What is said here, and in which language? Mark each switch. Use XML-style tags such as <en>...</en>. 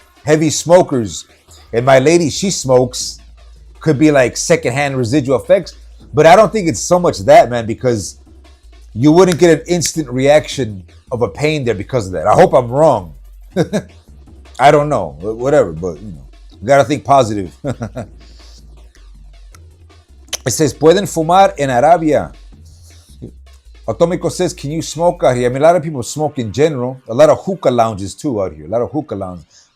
<en>Heavy smokers. And my lady, she smokes. Could be like secondhand residual effects. But I don't think it's so much that, man, because you wouldn't get an instant reaction of a pain there because of that. I hope I'm wrong. I don't know. Whatever, but you know, you gotta think positive. It says,</en> <es>pueden fumar en Arabia.</es> <en>Atomico says, can you smoke out here? I mean, a lot of people smoke in general. A lot of hookah lounges too out here. A lot of hookah lounges.</en>